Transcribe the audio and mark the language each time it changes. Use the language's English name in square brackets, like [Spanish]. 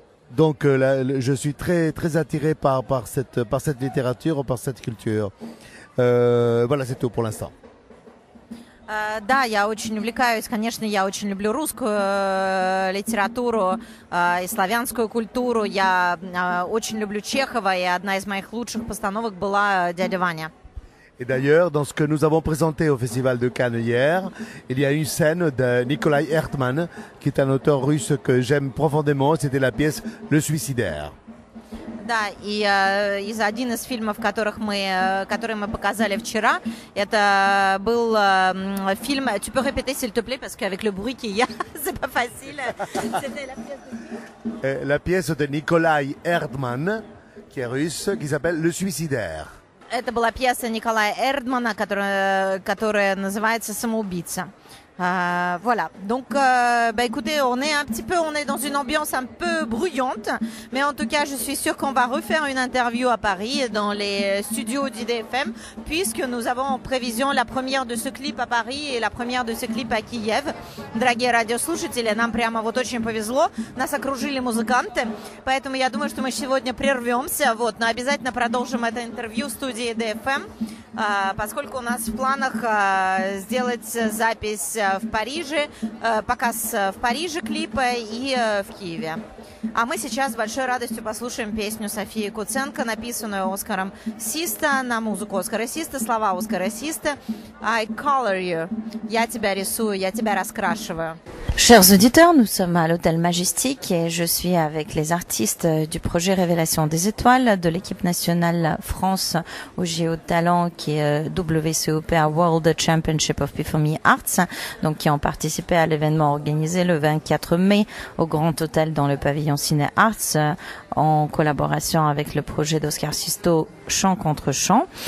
[French] Donc je suis très, très attiré par cette littérature, par cette culture. Voilà, c'est tout pour l'instant. [Russian] Да, я очень увлекаюсь, конечно, я очень люблю русскую литературу и славянскую культуру. Я очень люблю Чехова, и одна из моих лучших постановок была «Дядя Ваня». [French] Et d'ailleurs, dans ce que nous avons présenté au Festival de Cannes hier, il y a une scène de Nikolai Erdmann, qui est un auteur russe que j'aime profondément. C'était la pièce Le Suicidaire. [Russian] Да, и один из фильмов, которые мы показали вчера, это был фильм [French] «Tu peux répéter s'il te plaît» parce qu'avec le bruit qu'il y a, c'est pas facile. C'était la pièce de la pièce de Nikolai Erdmann, qui est russe, qui s'appelle Le Suicidaire. [Russian] Это была пьеса Николая Эрдмана, которая называется «Самоубийца». [French] Voilà. Donc, écoutez, on est dans une ambiance un peu bruyante, mais en tout cas, je suis sûre qu'on va refaire une interview à Paris, dans les studios d'IDFM, puisque nous avons en prévision la première de ce clip à Paris et la première de ce clip à Киев. [Russian] Дорогие радиослушатели, нам прямо вот очень повезло, нас окружили музыканты, поэтому я думаю, что мы сегодня прервемся, вот, но обязательно продолжим это интервью в студии IDFM, поскольку у нас в планах сделать запись в Париже, показ в Париже клипа и в Киеве. А мы сейчас с большой радостью послушаем песню Софии Куценко, написанную Оскаром Систа на музыку Оскара Систа, слова Оскара Систа. [English] I color you. [Russian] Я тебя рисую, я тебя раскрашиваю. [French] Chers auditeurs, nous sommes à l'Hôtel Majestic et je suis avec les artistes du projet Révélation des Étoiles de l'équipe nationale France au JO de talent qui est WCOPA World Championship of Performing Arts, donc qui ont participé à l'événement organisé le 24 mai au Grand Hôtel dans le pavillon Ciné Arts en collaboration avec le projet d'Oscar Sisto Chant contre Chant.